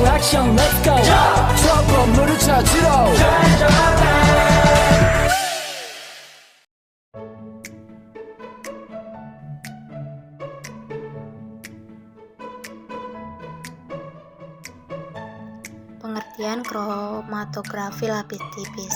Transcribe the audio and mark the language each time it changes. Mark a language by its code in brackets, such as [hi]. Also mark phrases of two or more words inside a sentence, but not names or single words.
[ko] 미션 [en] let's go [ko] 저 건물을 찾으러 [id] Pengertian kromatografi lapis tipis.